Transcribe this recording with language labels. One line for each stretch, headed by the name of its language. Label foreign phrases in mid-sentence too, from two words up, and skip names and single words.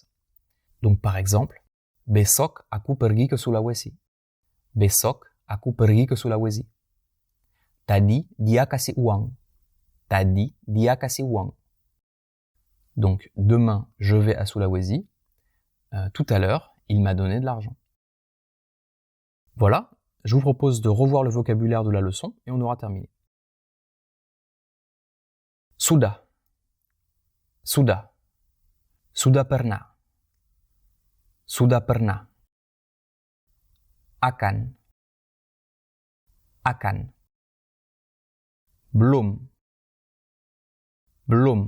French: Donc par exemple,
Indonesian: besok aku pergi ke Sulawesi. Besok aku pergi ke Sulawesi. Tadi dia kasih uang. Tadi dia kasih uang.
French: Donc demain je vais à Sulawesi. Tout à l'heure il m'a donné de l'argent. Voilà, je vous propose de revoir le vocabulaire de la leçon et on aura terminé.
Indonesian: Sudah. Sudah. Sudah pernah. Sudah pernah. Akan. Akan. Belum. Belum.